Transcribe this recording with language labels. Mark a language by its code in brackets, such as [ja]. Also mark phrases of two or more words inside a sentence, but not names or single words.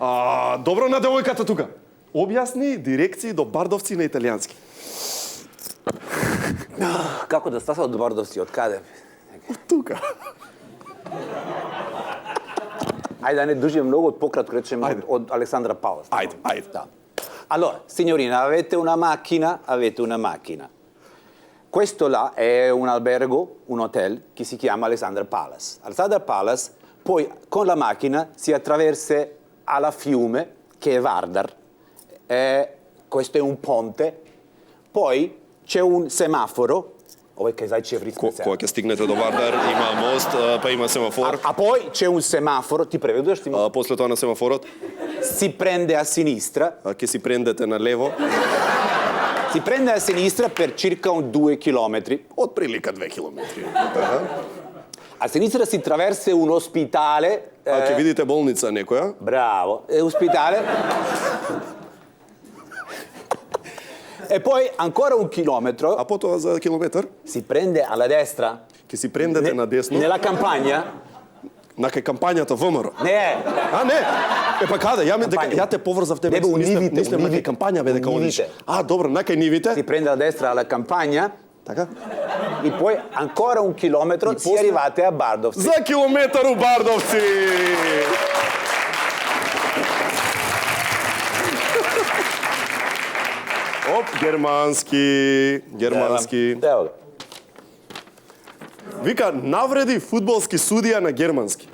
[mk] Добро на девојката тука. Објасни дирекции до Бардовци на италијански. Како да стаса од Бардовци, од каде? Од тука. Ајде да не дужим многу, од пократко речем од Александра Палас. Ајде. Да. [it] Allora, signorina, avete una macchina. Questo là è un albergo, un hotel, che si chiama Alexandra Palace. Alexandra Palace, poi con la macchina si attraversa alla fiume, che è Vardar. Questo è un ponte. Poi c'è un semaforo. Ove che sai c'è [mk] Кога ќе стигнете до Вардар, има мост, па има семафор. [it] A poi c'è un semaforo, [mk] ти преведеш ти? После тоа на семафорот [it] si prende a sinistra. [mk] Ќе си прендете на лево. [it] Si prende a sinistra per circa 2 chilometri. [mk] Од прилика 2 километри. [it] A sinistra si attraversa un ospitale. [mk] Ќе видите болница некоја. [it] Bravo, è ospitale. E poi ancora 1 chilometro. [mk] A потоа за километар [it] si prende alla destra. [mk] Ќе си прендете на десно. [it] Nella campagna. [mk] На кај кампањата ВМРО. Не. Не. Па каде? Ја те поврзав тебе. Нивите. На кај кампања бе дека одиш. Добро, на кај нивите. [it] Si prende alla destra alla campagna. [mk] Така? [it] E poi ancora 1 chilometro si arrivate a Bardovci. [mk] За километар у Бардовци. Оп, германски. Ево го. Вика, навреди фудбалски судија на германски.